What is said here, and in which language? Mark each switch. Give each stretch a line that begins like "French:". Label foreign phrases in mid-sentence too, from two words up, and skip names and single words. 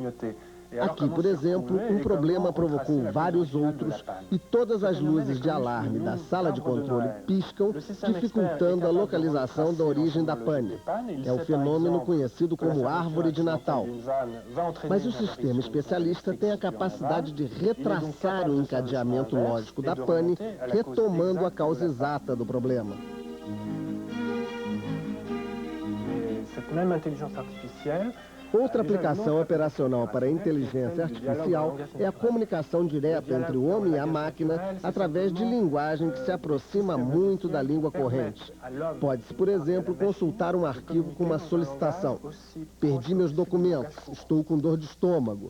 Portuguese: Aqui, por exemplo, um problema provocou vários outros e todas as luzes de alarme da sala de controle piscam, dificultando a localização da origem da pane. É o fenômeno conhecido como árvore de Natal. Mas o sistema especialista tem a capacidade de retraçar o encadeamento lógico da pane, retomando a causa exata do problema.
French: Cette même intelligence artificielle
Portuguese: Outra aplicação operacional para a inteligência artificial é a comunicação direta entre o homem e a máquina através de linguagem que se aproxima muito da língua corrente. Pode-se, por exemplo, consultar um arquivo com uma solicitação. Perdi meus documentos, estou com dor de estômago.